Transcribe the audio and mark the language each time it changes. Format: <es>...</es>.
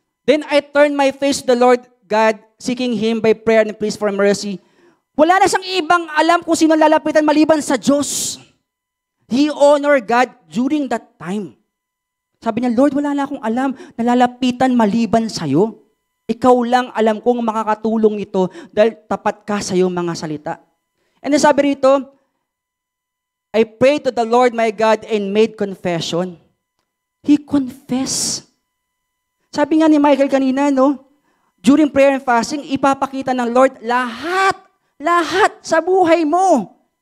<en>Then I turned my face to the Lord God, seeking Him by prayer and pleas for mercy.</en> <tl>Wala na siyang ibang alam kung sino lalapitan maliban sa Diyos.</tl> <en>He honored God during that time.</en> <tl>Sabi niya, Lord, wala na akong alam na lalapitan maliban sa'yo. Ikaw lang alam kong makakatulong ito dahil tapat ka sa iyong mga salita.</tl> <en>And then</en> <tl>sabi rito,</tl> <en>I prayed to the Lord my God and made confession. He confessed.</en> <tl>Sabi nga ni Michael kanina, no?</tl> <en>During prayer and fasting,</en> <tl>ipapakita ng Lord lahat sa buhay mo.</tl>